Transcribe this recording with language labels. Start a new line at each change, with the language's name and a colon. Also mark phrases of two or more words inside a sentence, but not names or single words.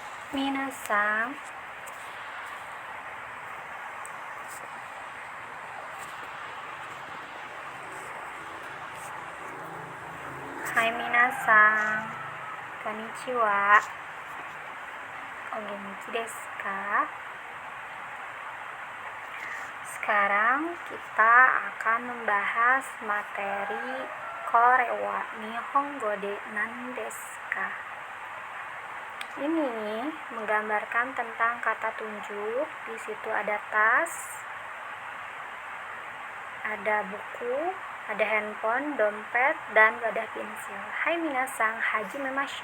Japanese: みなさん、はい みなさん、こんにちは、お元気ですか?
Indonesian: Sekarang kita akan membahas materi
Japanese: これは日本語で何ですか?
Indonesian: Ini menggambarkan tentang kata tunjuk. Di situ ada tas, ada buku, ada handphone, dompet, dan wadah pensil.
Japanese: はい みなさん、はじめましょう.